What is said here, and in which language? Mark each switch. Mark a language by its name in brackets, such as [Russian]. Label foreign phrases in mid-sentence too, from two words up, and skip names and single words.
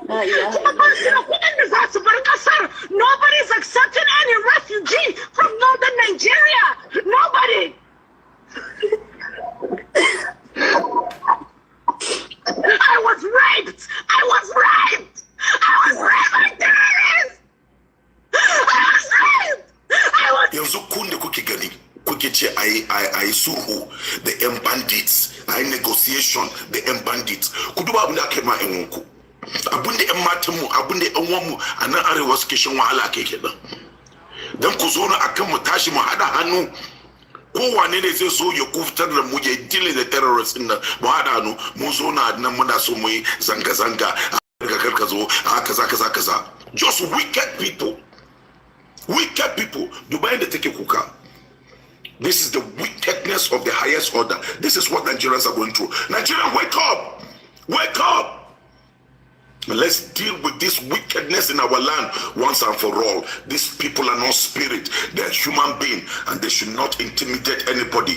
[English] Nobody's accepting any refugee from northern Nigeria. Nobody. I was raped. I was raped. I was raped by terrorists. I was raped. [Hausa] Yanzu kun da kuke gani kuke ce ai sulhu da yan bandits, ai negotiation da yan bandits. Ku duba abin da aka yi ma yan wanku. Abin da yan matan mu, abin da yan uwan mu a nan arewa suke shan wahala kai kenan. Dan ku zo na akan mu tashi mu hada hannu. Kowane ne zai zo ya kufitar da mu ya dile da terrorists din nan mu hada hannu mu zo na nan muna so mu yi zanga-zanga ka zo kaza. [English] Just wicked people. Wicked people. [Hausa] Dubai da take kuka. [English] This is the wickedness of the highest order. This is what Nigerians are going through. Nigerians, wake up! Wake up! Let's deal with this wickedness in our land once and for all. These people are not spirit. They're human beings and they should not intimidate anybody.